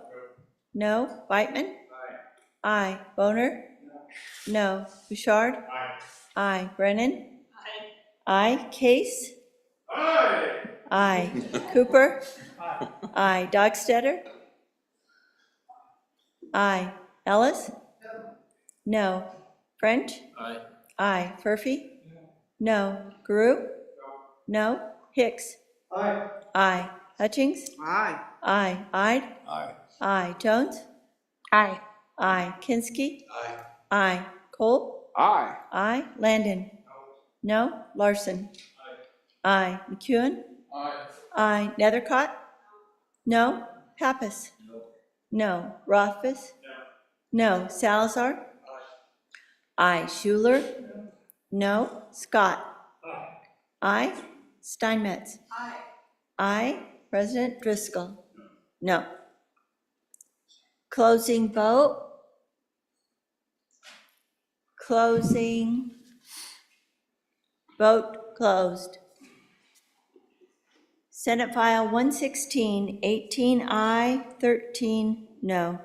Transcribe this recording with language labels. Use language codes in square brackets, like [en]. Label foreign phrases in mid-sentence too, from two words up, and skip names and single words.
[en] No. Whitman? Aye. Boner? No. Bouchard? Aye. Brennan? Aye. Case? Aye. Cooper? Aye. Dockstetter? Aye. Ellis? No. French? Aye. Furphy? No. Guru? No. Hicks? Aye. Hutchings? Aye. Ide? Aye. Jones? Aye. Aye. Kinski? Aye. Cole? Aye. Landon? No. Larson? Aye. McEwen? Aye. Nethercott? No. Pappas? No. Rothfuss? No. Salazar? Aye. Schuler? No. Scott? Aye. Steinmetz? Aye. President Driscoll? No. Closing vote. Closing. Vote closed. Senate File 116, 18 aye, 13 no.